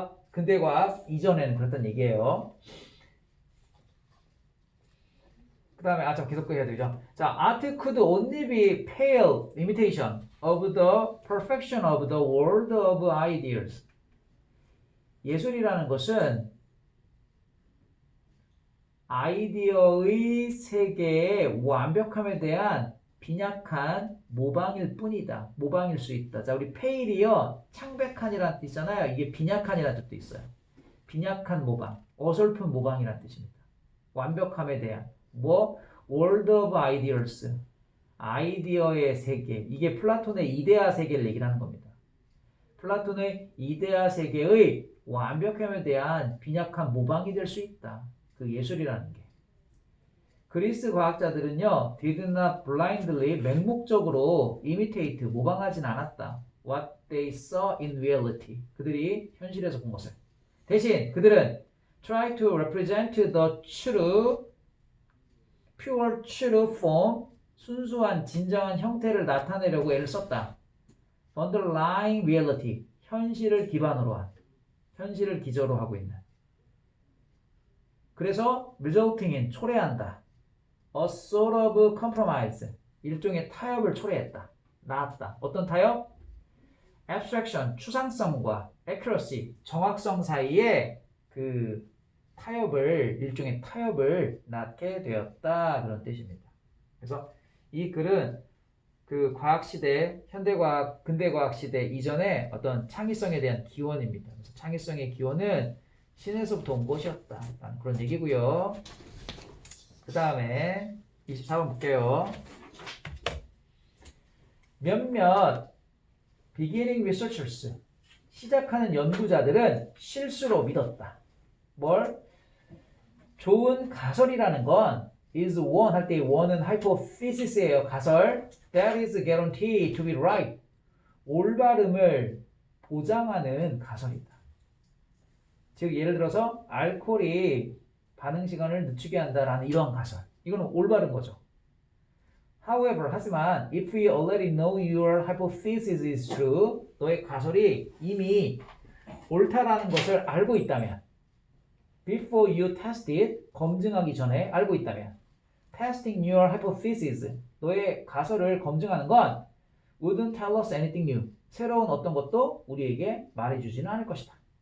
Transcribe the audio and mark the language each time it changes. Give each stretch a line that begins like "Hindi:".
Korean: 근대과학 이전에는 그랬던 얘기예요. 그 다음에 계속 해야 되죠.
English: 자, art could only be pale imitation of the perfection of the world of ideas.
Korean: 예술이라는 것은 아이디어의 세계의 완벽함에 대한 빈약한 모방일 뿐이다. 모방일 수 있다. 자, 우리 pale이요, 창백한이라는 뜻 있잖아요. 이게 빈약한이라는 뜻도 있어요. 빈약한 모방, 어설픈 모방이라는 뜻입니다. 완벽함에 대한 World of Ideas, 아이디어의 세계. 이게 플라톤의 이데아 세계를 얘기를 하는 겁니다. 플라톤의 이데아 세계의 완벽함에 대한 빈약한 모방이 될 수 있다. 그 예술이라는 게. 그리스 과학자들은요, did not blindly, 맹목적으로 imitate, 모방하진 않았다.
English: What they saw in reality.
Korean: 그들이 현실에서 본 것을. 대신 그들은 try to represent the true, pure true form, 순수한 진정한 형태를 나타내려고 애를 썼다. underlying reality, 현실을 기반으로 한, 현실을 기저로 하고 있는. 그래서 resulting in, 초래한다. a sort of compromise, 일종의 타협을 초래했다. 나왔다. 어떤 타협? abstraction, 추상성과 accuracy, 정확성 사이에 그 타협을, 일종의 타협을 낳게 되었다. 그런 뜻입니다. 그래서 이 글은 그 과학시대, 현대과학, 근대과학 시대 이전에 어떤 창의성에 대한 기원입니다. 그래서 창의성의 기원은 신에서부터 온 것이었다. 그런 얘기고요. 그 다음에 24번 볼게요. 몇몇 beginning researchers, 시작하는 연구자들은 실수로 믿었다. 뭘? 좋은 가설이라는 건 is one 할 때 one은 hypothesis예요. 가설.
English: That is guaranteed to be right.
Korean: 올바름을 보장하는 가설이다. 즉 예를 들어서 알코올이 반응 시간을 늦추게 한다라는 이런 가설. 이거는 올바른 거죠.
English: However, 하지만 if we already know your hypothesis is true, 너의 가설이 이미 옳다라는 것을 알고 있다면, before you test it, 검증하기 전에 알고 있다면, testing your hypothesis, 너의 가설을 검증하는 건 wouldn't tell us anything new, 새로운 어떤 것도 우리에게 말해주지는 않을 것이다.